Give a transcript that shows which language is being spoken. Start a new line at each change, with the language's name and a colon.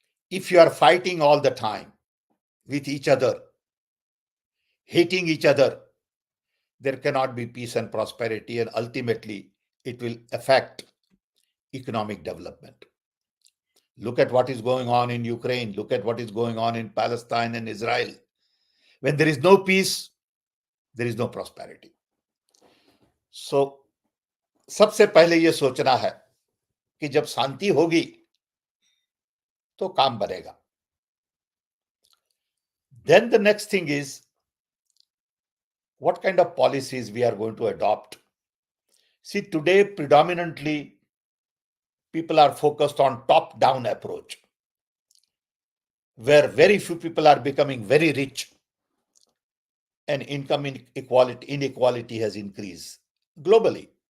English: If you are fighting all the time with each other, hating each other, there cannot be peace and prosperity, and ultimately it will affect economic development. Look at what is going on in Ukraine. Look at what is going on in Palestine and Israel. When there is no peace, there is no prosperity.
Hindi: So, सबसे पहले ये सोचना है कि जब शांति होगी तो काम बनेगा.
English: Then the next thing is what kind of policies we are going to adopt. See, today predominantly people are focused on top-down approach, where very few people are becoming very rich and income inequality has increased globally.